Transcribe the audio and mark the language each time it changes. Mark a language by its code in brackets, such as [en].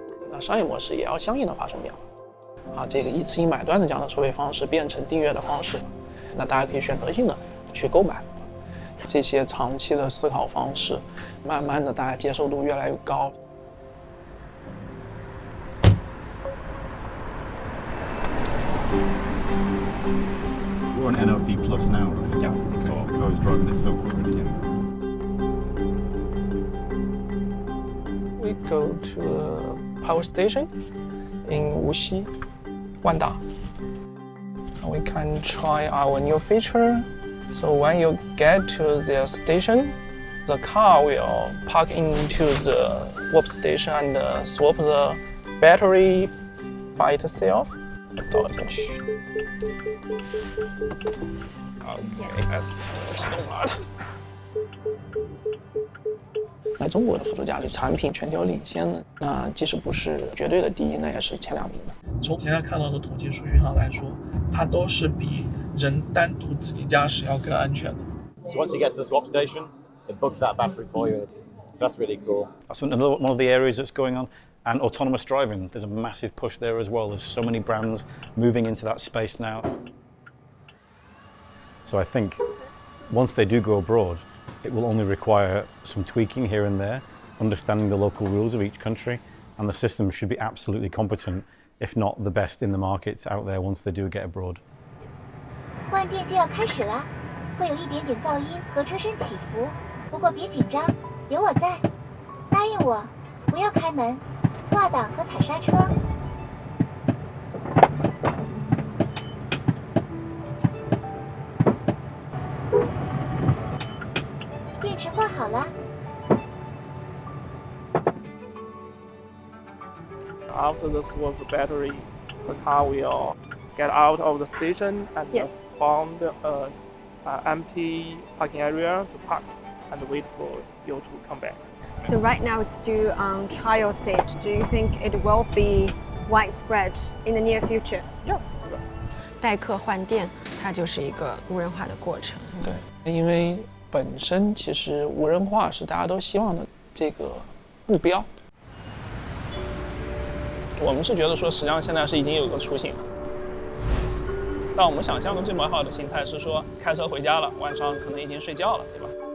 [zh] 那商业模式也要相应的发生变化。这个一次性买断的这样的收费方式变成订阅的方式，那大家可以选择性的去购买。这些长期的思考方式，慢慢的大家接受度越来越高。 [en] We're on NLP Plus now, right? Yeah. So the car's driving itself already. We go to a power station in Wuxi, Wanda. We can try our new feature. So when you get to the station, the car will park into the swap station and swap the battery by itself. [zh] 倒了进去。那中国的辅助驾驶产品全球领先的，那即使不是绝对的第一，那也是前2名的。从现在看到的统计数据上来说，它都是比人单独自己驾驶要更安全的。 [en] So once you get to the swap station, it books that battery for you. So that's really cool. That's one of the areas that's going on. And autonomous driving, there's a massive push there as well. There's so many brands moving into that space now. So I think once they do go abroad, it will only require some tweaking here and there, understanding the local rules of each country, and the system should be absolutely competent, if not the best in the markets out there once they do get abroad. [zh] 换电就要开始了，会有一点点噪音和车身起伏，不过别紧张，有我在。答应我，不要开门。挂档和踩刹车。电池换好了。 [en] after the swap battery, the car will get out of the station and found an empty parking area to park and wait for you to come back. So right now it's still on trial stage. Do you think it will be widespread in the near future? Yeah. [zh] 代客换电，它就是一个无人化的过程。对，因为本身其实无人化是大家都希望的这个目标。我们是觉得说，实际上现在是已经有个雏形了。但我们想象的最美好的形态是说，开车回家了，晚上可能已经睡觉了，对吧？